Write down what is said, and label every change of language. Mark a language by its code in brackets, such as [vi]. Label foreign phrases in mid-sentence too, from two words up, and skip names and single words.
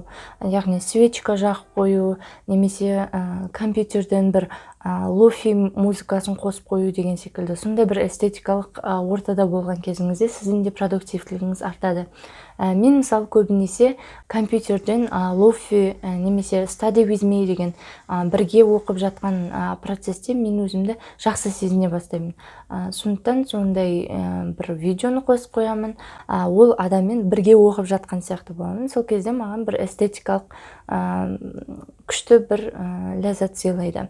[kk] Яғни свечка жағып қою, немесе компьютерден бір лофи музыкасын қосып қою деген секілді. Сондай бір эстетикалық ортада болған кезіңізде сіздің де продуктивтілігіңіз артады. Мен мысалы көбінесе компьютерден лофи немесе [en] study with me [kk] деген бірге оқып жатқан процесте мен өзімді жақсы сезіне бастаймын. Сондықтан сондай бір видеоны қосып қоямын, ол адаммен бірге оқып жатқан сияқты боламын. Сол кезде маған бір эстетикалық күшті бір ләззат сыйлайды.